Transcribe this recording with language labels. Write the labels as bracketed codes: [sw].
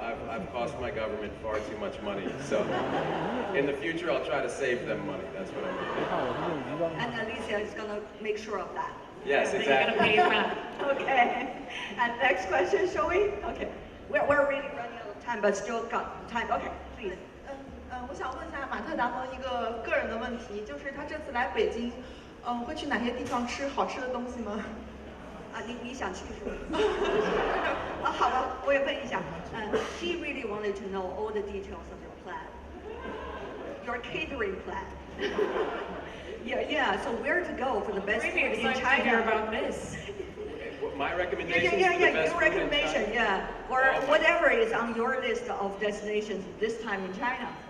[en] I've cost my government far too much money. So in the future, I'll try to save them money. That's what I'm doing. And Alicia is going to make sure of that. Yes, exactly. You're gonna pay back. Okay. And next question, shall we? Okay. We're really running out of time, but still got time. Okay, please. [zh] 我想问一下马特·达蒙一个个人的问题，就是他这次来北京，会去哪些地方吃好吃的东西吗？你想去是吗？好吧，我也问一下。 [en] He really wanted to know all the details of your plan, your catering plan. Yeah. So where to go for the best food in China? To hear about this. My recommendation. Your recommendation, yeah, or whatever is on your list of destinations this time in China.